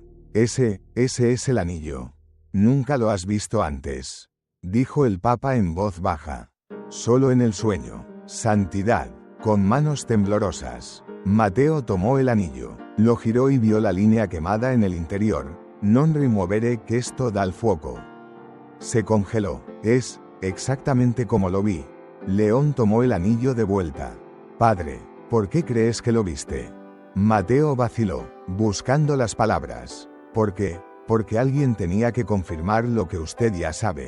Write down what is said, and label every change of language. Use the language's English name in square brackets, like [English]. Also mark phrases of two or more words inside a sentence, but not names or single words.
[Spanish] Ese es el anillo. Nunca lo has visto antes, dijo el Papa en voz baja. Solo en el sueño. Santidad. Con manos temblorosas, Mateo tomó el anillo, lo giró y vio la línea quemada en el interior. [Italian] Non rimuovere questo dal fuoco. [Spanish] Se congeló. Es exactamente como lo vi. León tomó el anillo de vuelta. Padre, ¿Por qué crees que lo viste? Mateo vaciló, buscando las palabras. ¿Por qué? Porque alguien tenía que confirmar lo que usted ya sabe.